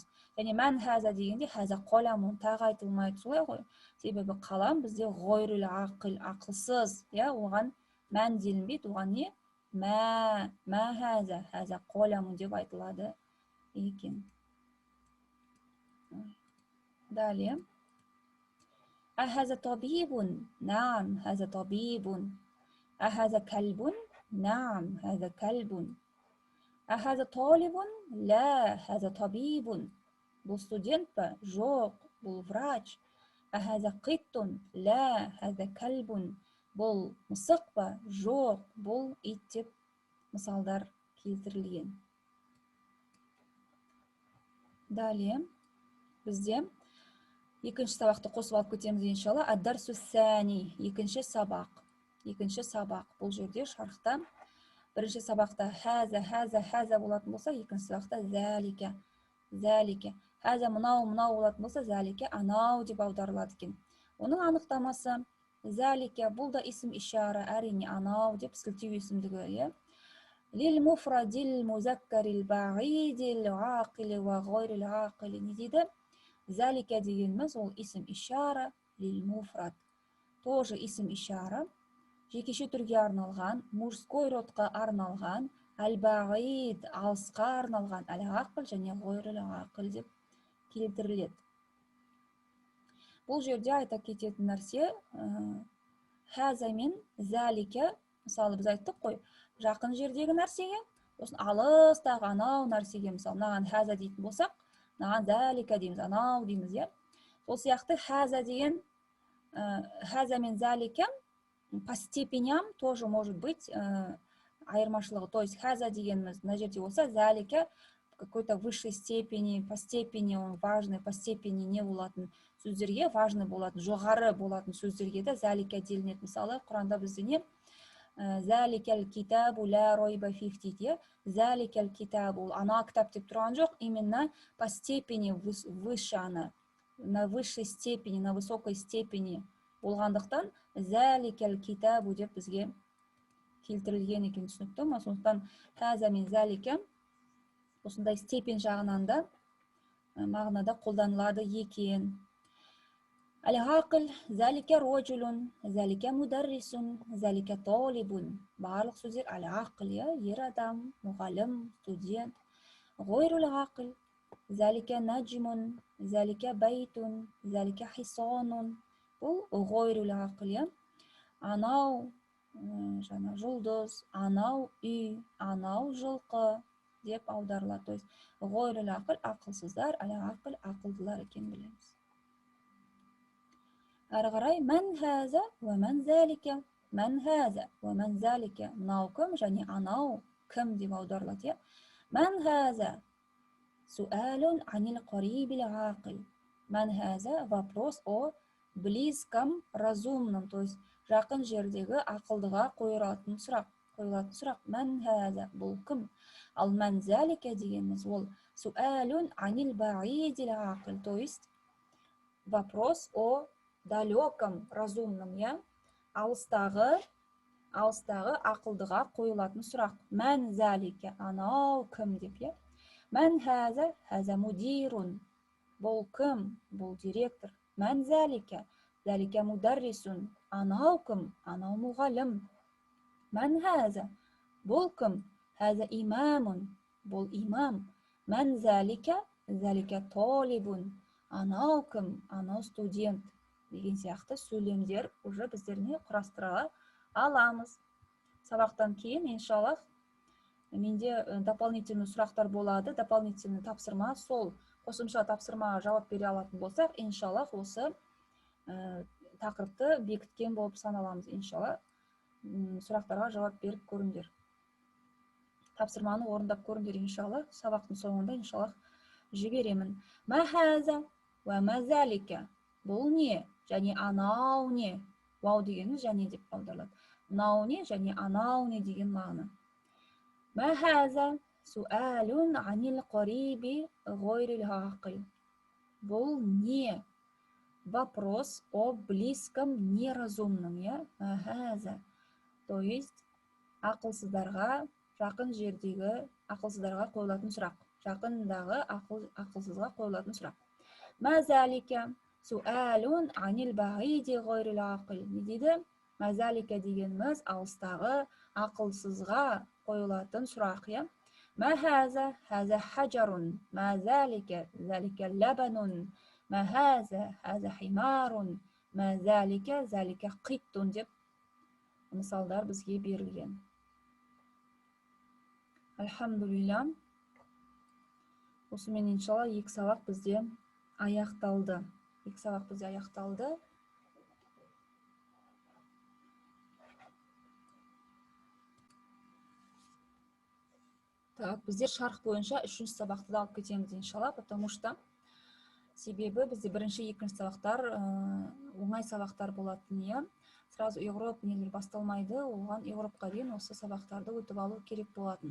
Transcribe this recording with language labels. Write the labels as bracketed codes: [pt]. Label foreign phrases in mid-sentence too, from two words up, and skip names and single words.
[kk] Және [ar] من هذا [kk] дегенде [ar] هذا قلم [kk] тағы айтылмайды, солай ғой. Себебі қалам бізде [ar] غير العاقل, [kk] ақылсыз, иә, оған мән делінбейді, оған не? [ar] ما هذا هذا قلم [kk] деп айтылады екен. [ru] Далее. [ar] أهذا طبيب. نعم هذا طبيب أهذا كلب. نعم هذا كلب أهذا طالب. لا هذا طبيب. [kk] Бұл студент па? Жоқ, бұл врач. [ar] أهذا قط. لا هذا كلب. [kk] Бұл мысық па? Жоқ, бұл ит деп мысалдар келтірілген. Далее, бізде екінші сабақты қосып алып кетеміз иншалла. [ar] الدرس الثاني, [kk] екінші сабақ. Бұл жерде шархта бірінші сабақта хәза болатын болса, екінші сабақта зәлике. Хәза мынау болатын болса, зәлике анау деп аударылады екен. Оның анықтамасы зәлике, бұл да [ar] اسم إشارة, [kk] әрине анау деп сілтеу есімдігі. [ar] للمفرد المذكر البعيد العاقل وغير العاقل. [kk] Не дейді? Зәлике дегеніміз ол [ar] اسم إشارة للمفرد. [kk] Тоже [ar] اسم إشارة, [kk] жекеше түрге арналған, [ru] мужской родқа [kk] арналған, әл-бағид, алысқа арналған, әл-ақыл және [ar] غير العاقل [kk] деп келтіріледі. Бұл жерде айта кететін нәрсе, хәза мен зәлике, мысалы біз айттық қой, жақын жердегі нәрсеге, сосын алыстағы анау нәрсеге, мысалы, мынаған хәза дейтін болсақ, мынаған зәлике дейміз, анау дейміз, иә. Ол сияқты хаза деген, хаза мен залика [ru] по степеням тоже может быть [kk] айырмашылығы. [ru] То есть [kk] хаза дегеніміз мына жерде болса, залика [ru] в какой-то высшей степени, по степени он важный, по степени [kk] не болатын сөздерге, важный болатын, жоғары болатын сөздерге де залика делінеді. Мысалы, Құранда бізде не? [ar] ذلك الكتاب لا ريب فيه [kk] дейді. [ar] ذلك الكتاب, [kk] ана кітап деп тұрған жоқ, [ru] именно по степени выше ана, на высшей степени, на высокой степени болғандықтан [ar] ذلك الكتاب [kk] деп бізге келтірілген екен, түсінікті ма? Сондықтан хаза мен залика осындай степень жағынан да мағынада қолданылады екен. Әл-ғақыл, [ar] ذلك رجل ذلك مدرس ذلك طالب. [kk] Барлық сөздер әл-ғақыл, ер адам, мұғалім, студент. [ar] غير العاقل, ذلك نجم ذلك بيت ذلك حصان. [kk] Бұл [ar] غير العاقل, [kk] анау жаңа жұлдыз, анау үй, анау жылқы деп аударылады. [ru] То есть [ar] غير العاقل [kk] ақылсыздар, әл-ғақыл ақылдылар екен білеміз. Әрі қарай [ar] من هذا ومن ذلك من هذا ومن ذلك, [kk] мынау кім және анау кім деп аударылады. [ar] من هذا سؤال عن القريب العاقل. من هذا [ru] вопрос о близком, разумном, то есть [kk] жақын жердегі ақылдыға қойылатын сұрақ. [ar] من هذا, [ru] бұл кім? Ал [ar] من ذلك [ru] дегеніміз ол [ar] سؤال عن البعيد العاقل, [ru] то есть вопрос о далеком, разумном, [kk] алыстағы ақылдыға қойылатын сұрақ. [ar] من ذلك, [kk] анау кім деп, [ar] من هذا هذا مدير, [kk] бұл кім? Бұл директор. [ar] من ذلك ذلك مدرس, [kk] анау кім? Анау мұғалім. [ar] من هذا, [kk] бұл кім? [ar] هذا إمام, [kk] бұл имам. [ar] من ذلك ذلك طالب, [kk] анау кім? Анау студент. Деген сияқты сөйлемдер уже біздеріне құрастыра аламыз. Сабақтан кейін, иншаллах, менде дополнительный сұрақтар болады, дополнительный тапсырма, сол қосымша тапсырмаға жауап бере алатын болсақ, иншаллах, осы тақырыпты бекіткен болып саналамыз, иншаллах. Сұрақтарға жауап беріп көріңдер. Тапсырманы орындап көріңдер, иншаллах. Сабақтың соңында, иншаллах, жіберемін. [ar] ما هذا وما ذلك. [kk] Бұл не? Және анау не? Вау дегеніміз және деп аударылады. Мынау не және анау не деген мағына. [ar] ما هذا سؤال عن القريب غير العاقل. [kk] Бұл не? [ru] Вопрос о близком неразумном, [ar] ما هذا. [ru] То есть [kk] ақылсыздарға, жақын жердегі ақылсыздарға қойылатын сұрақ. Жақындағы ақылсызға қойылатын сұрақ. [ar] ما ذلك سؤال عن البعيد غير العاقل. [kk] Не дейді? [ar] ما ذلك [kk] дегеніміз алыстағы ақылсызға қойылатын сұрақ. [ar] ما هذا هذا حجر. ما ذلك ذلك لبن. ما هذا هذا حمار ما ذلك ذلك قط [kk] деп мысалдар бізге берілген. [ar] الحمد لله. [kk] Осымен иншалла екі сабақ бізде аяқталды. Так, біздер шарх бойынша үшінші сабақты да алып кетеміз иншалла, [ru] потому что [kk] себебі бізде бірінші, екінші сабақтар оңай сабақтар болатын, сразу Европа нелер басталмайды, оған Европаға дейін осы сабақтарды өтіп алу керек болатын.